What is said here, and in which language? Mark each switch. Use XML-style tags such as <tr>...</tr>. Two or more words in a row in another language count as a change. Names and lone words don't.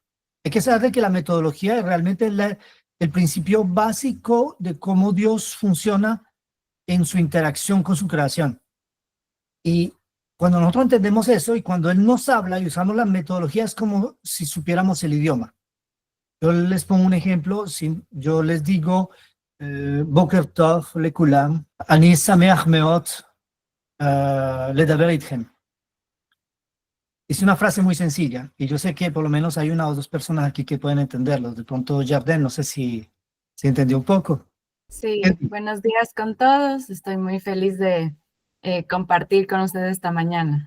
<es>Hay que saber que la metodología es realmente el principio básico de cómo Dios funciona en su interacción con su creación. Y cuando nosotros entendemos eso y cuando Él nos habla y usamos la metodología, es como si supiéramos el idioma. Yo les pongo un ejemplo. Si yo les digo</es> <he>בוקר טוב לכולם, אני שמח מאוד לדבר איתכם.</he> <es>Es una frase muy sencilla y yo sé que por lo menos hay una o dos personas aquí que pueden entenderlo. De pronto, Yarden, no sé si entendió un poco. Sí, buenos días con todos. Estoy muy feliz de compartir con ustedes esta mañana.</es>